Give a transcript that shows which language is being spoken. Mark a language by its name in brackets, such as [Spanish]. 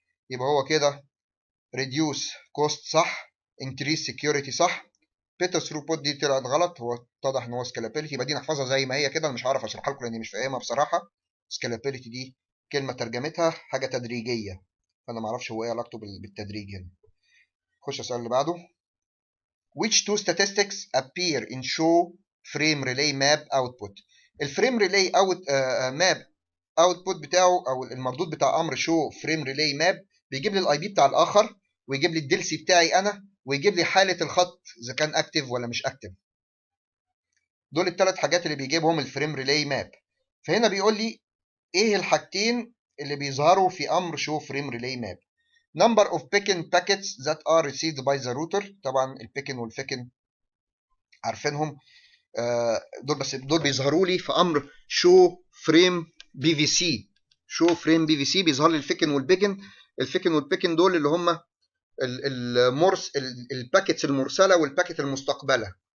[Arabic] يبقى هو كده ريديوس كوست صح، انكريس سكيورتي صح، بيتر ثروبوت دي طلعت غلط. هو اتضح ان هو سكالابيلتي. يبقى دي نحفظها زي ما هي كده، انا مش هعرف اشرحها لكم لاني مش فاهمها بصراحه. سكالابيلتي دي كلمه ترجمتها حاجه تدريجيه، فانا ما اعرفش هو ايه علاقته بالتدريج هنا. خش السؤال اللي بعده. [English] which two statistics appear in show frame relay map output. [Arabic] الفريم ريلاي اوت ماب اوتبوت بتاعه او المردود بتاع امر شو فريم ريلاي ماب بيجيب لي الاي بي بتاع الاخر، ويجيب لي الدلسي بتاعي انا، ويجيب لي حاله الخط اذا كان اكتف ولا مش اكتف. دول الثلاث حاجات اللي بيجيبهم الفريم ريلاي ماب. فهنا بيقول لي ايه الحاجتين اللي بيظهروا في امر شو فريم ريلاي ماب. [English] number of picking packets that are received by the router. [Arabic] طبعا البيكن والفيكن عارفينهم. دول بس دول بيظهروا لي في امر شو فريم بي في سي. شو فريم بي في سي بيظهر لي الفيكن والبيكن. الفيكن والبيكن دول اللي هم المرس الباكيتس المرسله والباكيت المستقبله.